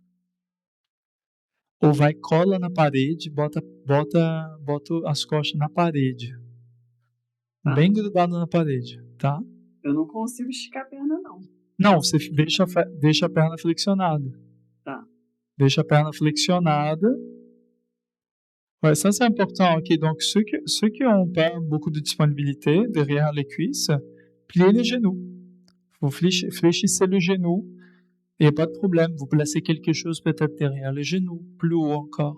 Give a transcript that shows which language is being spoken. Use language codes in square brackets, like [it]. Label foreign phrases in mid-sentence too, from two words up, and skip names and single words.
[pt] Ou vai, cola na parede, bota as costas na parede. Tá. Bem grudado na parede, tá? Eu não consigo esticar a perna, não. Não, você deixa a perna flexionada. Tá. Deixa a perna flexionada. [fr] Ouais, ça c'est important. Ok, donc ceux qui ont pas beaucoup de disponibilité derrière les cuisses, pliez les genoux. Vous fléchissez le genou et pas de problème. Vous placez quelque chose peut-être derrière les genoux, plus haut encore.